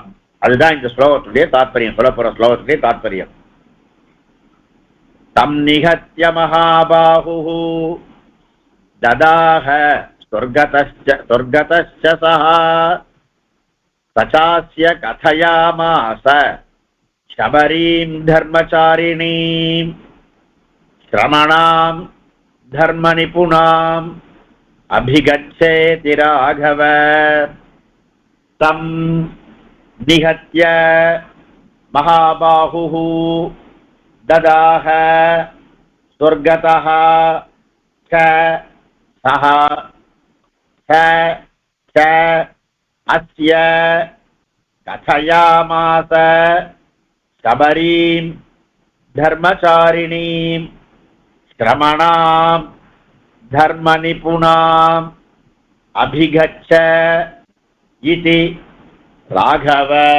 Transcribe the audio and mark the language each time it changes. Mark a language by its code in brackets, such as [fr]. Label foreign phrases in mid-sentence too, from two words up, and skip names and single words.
[ta] அதுதான் இந்த ஸ்லோகத்துடைய தாத்பரியம், சொல்லப்போற ஸ்லோகத்துடைய தாத்பரியம். [sa] तं निहत्य महाबाहुः ददाह स्वर्गतश्च सः चास्य कथयामास शबरीं धर्मचारिणीं श्रमणां धर्मनिपुणाम् अभिगच्छेति राघव तं निहत्य महाबाहुः ददाह स्वर्गतः च सः च च अस्य कथयामास शबरीं धर्मचारिणीं श्रमणां धर्मनिपुणाम् अभिगच्छ इति राघव.